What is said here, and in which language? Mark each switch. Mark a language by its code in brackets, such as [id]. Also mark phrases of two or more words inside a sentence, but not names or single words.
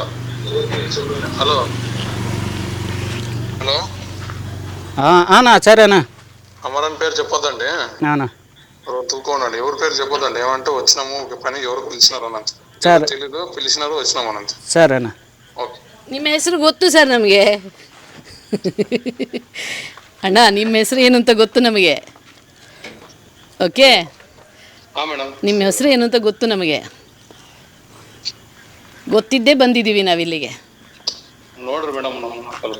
[te] హలో సరేనా. అమరన్ పేరు చెప్పొద్దండి. తూకోండి. ఎవరి పేరు చెప్పొద్దండి. ఏమంటే వచ్చినాము పని ఎవరు పిలిచినారు అనంత తెలీదు, పిలిచినారు వచ్చినాము అనంత. సరేనా. ఓకే. [kn] ನಿಮ್ಮ ಹೆಸರು ಗೊತ್ತು ಸರ್ ನಮಗೆ. ಅಣ್ಣ ನಿಮ್ಮ ಹೆಸರು ಏನು ಅಂತ ಗೊತ್ತು ನಮಗೆ. ಓಕೆ, ಮೇಡಮ್ ನಿಮ್ಮ ಹೆಸರು ಏನು ಅಂತ ಗೊತ್ತು ನಮಗೆ. ಗೊತ್ತಿದ್ದೇ ಬಂದಿದ್ದೀವಿ ನಾವಿಲ್ಲಿಗೆ. ನೋಡ್ರಿ ಮೇಡಮ್ ಸ್ವಲ್ಪ